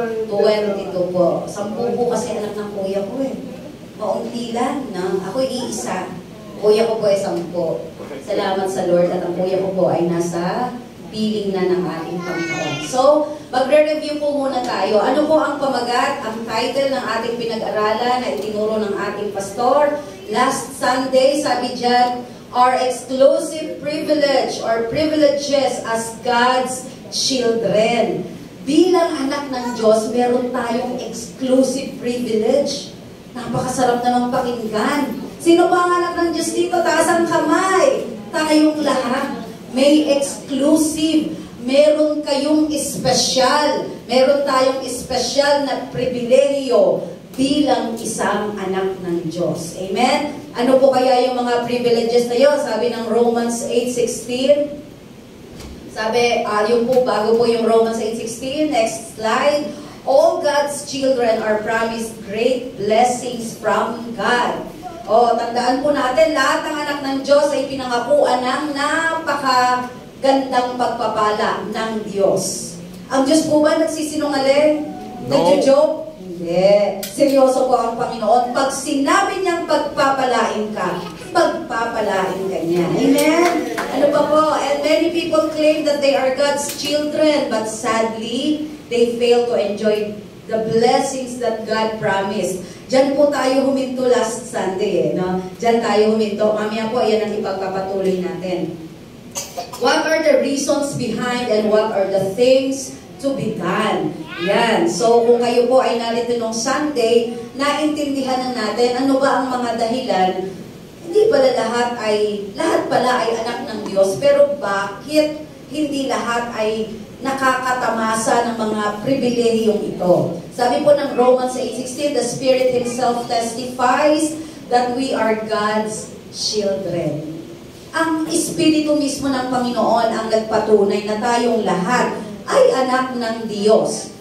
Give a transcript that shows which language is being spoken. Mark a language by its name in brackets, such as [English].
[Filipino] 22 po. 10 po kasi anak ng kuya ko eh. Maunti lang. No? Ako iisa. Kuya ko po ay 10. Salamat sa Lord at ang kuya ko po ay nasa piling na ng ating Panginoon. So, magre-review po muna tayo. Ano po ang pamagat, ang title ng ating pinag-aralan na itinuro ng ating pastor? [English] Last Sunday, [Filipino] sabi dyan, [English] our exclusive privilege or privileges as God's children. [Filipino] Bilang anak ng Diyos, meron tayong exclusive privilege. Napakasarap namang pakinggan. Sino ba ang anak ng Diyos dito? Taas ang kamay. Tayong lahat. May exclusive. Meron kayong espesyal. Meron tayong espesyal na pribilehiyo bilang isang anak ng Diyos. Amen? Ano po kaya yung mga privileges na yun? Sabi ng Romans 8:16. Sabi, yung po, bago po yung Romans 8:16, [English] next slide. All God's children are promised great blessings from God. [Filipino] O, tandaan po natin, lahat ng anak ng Diyos ay pinangakuan ng napakagandang pagpapala ng Diyos. Ang Diyos po ba nagsisinungaling? [English] No. [Filipino] Nagjo-joke? Hindi. Seryoso po ang Panginoon. Pag sinabi niyang pagpapalain ka, pagpapalain ka niya. Amen? Ano pa po? [English] And many people claim that they are God's children, but sadly, they fail to enjoy the blessings that God promised. [Filipino] Diyan po tayo huminto last Sunday. No? Diyan tayo huminto. Mamaya po, yan ang ipagpapatuloy natin. [English] What are the reasons behind and what are the things to be done? [Filipino] Yan. So, kung kayo po ay narito nung Sunday, naintindihan na natin ano ba ang mga dahilan. Hindi pala lahat pala ay anak ng Diyos, pero bakit hindi lahat ay nakakatamasa ng mga pribilehiyong ito? Sabi po ng Romans 8:16, [English] the Spirit Himself testifies that we are God's children. [Filipino] Ang Espiritu mismo ng Panginoon ang nagpatunay na tayong lahat ay anak ng Diyos.